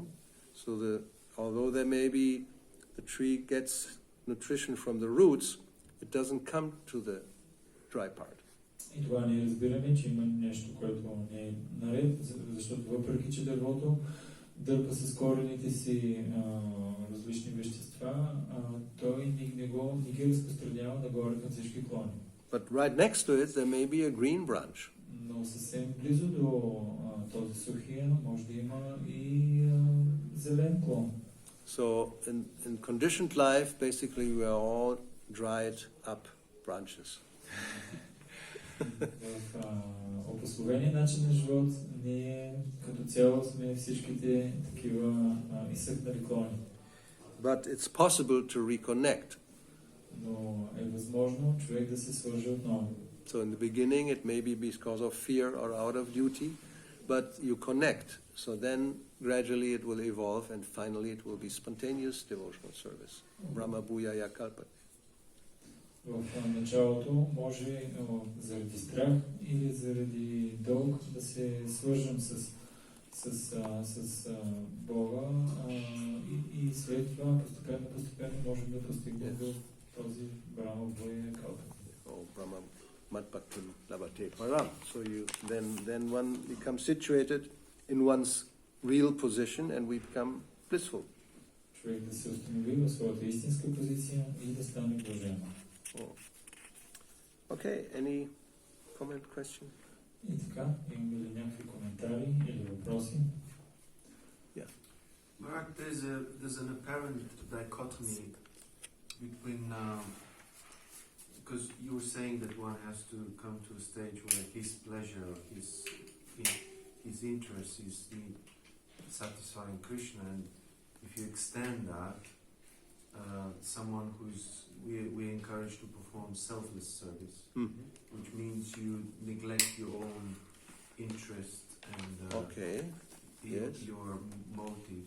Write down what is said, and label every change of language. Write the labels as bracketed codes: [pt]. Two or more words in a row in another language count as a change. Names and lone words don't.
[en] So although there may be the tree gets nutrition from the roots, it doesn't come to the dry part. [bg] И това ние разбираме, че има нещо, което не е наред, защото въпреки, че дървото дърпа с корените си различни вещества, той не ги разпространява нагоре към всички клони. [en] But right next to it there may be a green branch. [bg] Но съвсем близо до този сухия може да има и зелен клон. [en] So in conditioned life, basically we are all dried up branches. [bg] В обусловения начин на живот ние като цяло сме всичките такива изсъхнали клони. [en] But it's possible to reconnect. [bg] Но е възможно човек да се свърже отново. [en] So in the beginning it may be because of fear or out of duty, but you connect. So then gradually it will evolve and finally it will be spontaneous devotional service. [sa] ब्रह्म भूयाय कल्पते. [bg] В началото може заради страх или заради дълг да се свържем с Бога и след това постепенно можем да достигнем до този [sa] ब्रह्म भूय कल्पति. ब्रह्म मद्भक्तिं लभते पराम्. [en] So then one becomes situated in one's real position and we become blissful. [bg] Човек да се установи в своята истинска позиция и да стане блажен. [en] Okay, any comment, question? [bg] И така, имаме ли някакви коментари или въпроси? [en] Mark, there's an apparent dichotomy between, because you were saying that one has to come to a stage where his pleasure, his interest is satisfying Krishna, and if you extend that, someone we encourage to perform selfless service, which means you neglect your own interest and your motives.